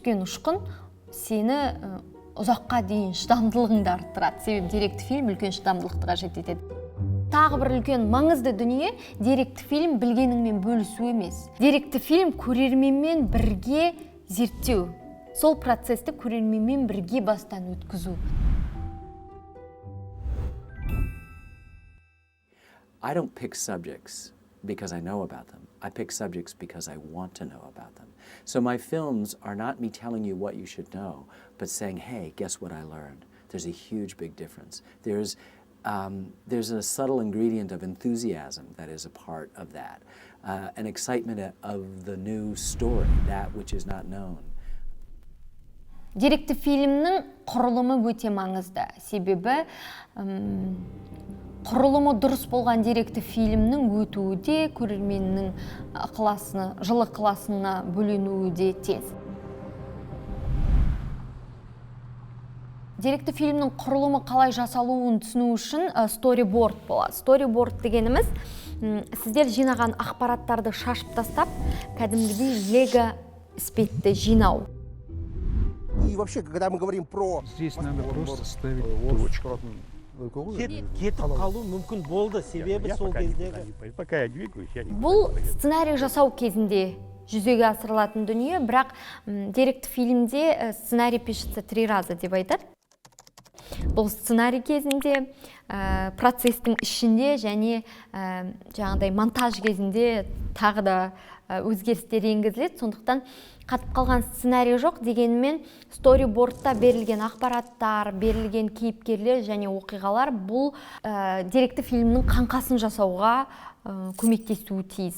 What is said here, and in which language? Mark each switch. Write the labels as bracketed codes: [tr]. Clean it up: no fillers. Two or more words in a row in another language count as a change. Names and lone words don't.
[kk] Жүрекке түскен ұшқын сені ұзаққа дейін шыдамдылығыңды арттырады. Себебі деректі фильм үлкен шыдамдылықты қажет етеді. Тағы бір үлкен маңызды дүние деректі фильм білгеніңмен бөлісу емес. Деректі фильм көрерменмен бірге зерттеу. Сол процесті көрерменмен бірге бастан өткізу. [en] I don't pick subjects because I know about them. I pick subjects because I want to know about them. So my films are not me telling you what you should know, but saying, hey, guess what I learned? There's a huge, big difference. There's a subtle ingredient of enthusiasm that is a part of that, an excitement of the new story, that which is not known. [kk] Деректі фильмнің құрылымы өте маңызды. Себебі құрылымы дұрыс болған деректі фильмнің өтуі де көрерменнің жылы ықыласына бөленуі де тез. Деректі фильмнің құрылымы қалай жасалуын түсіну үшін сториборд болады. Сториборд дегеніміз сіздер жинаған ақпараттарды шашып тастап, кәдімгідей лего іспетті жинау. [ru] И вообще, когда мы говорим про... Здесь надо просто ставить точку. [kk] Кетіп қалу мүмкін болды, себебі сол кездегі. [ru] Пока я двигаюсь, я не... [kk] Бұл сценарий жасау кезінде жүзеге асырылатын дүние, бірақ деректі фильмде [ru] сценарий пишется 3 раза [kk] деп айтады. Бұл сценарий кезінде, процестің ішінде және жаңағыдай монтаж кезінде тағы да өзгерістер енгізіледі. Сондықтан қатып қалған сценарий жоқ, дегенмен сторибордта берілген ақпараттар, берілген кейіпкерлер және оқиғалар бұл деректі фильмнің қаңқасын жасауға көмектесуі тиіс.